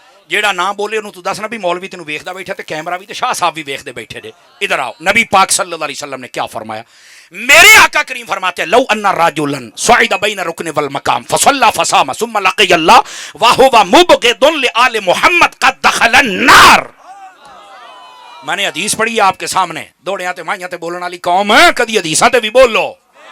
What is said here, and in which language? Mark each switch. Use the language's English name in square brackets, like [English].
[Punjabi] جیڑا نہ بولے انہوں تو دسنا بھی مولوی تینوں ویکھدا بیٹھا تے کیمرہ بھی تے شاہ صاحب بھی ویکھدے بیٹھے دے. [Urdu] ادھر آؤ. نبی پاک صلی اللہ علیہ وسلم نے کیا فرمایا؟ میرے آقا کریم فرماتے ہیں [Arabic] لو ان رجلا صعد بین رکن والمقام فصلى فصام ثم لقي الله وهو مبغض لآل محمد قد دخل النار. [Urdu] میں نے حدیث پڑھی آپ کے سامنے. [Punjabi] دوڑیاں تے مائیاں تے بولن والی قوم کدی حدیثاں تے بھی بولو.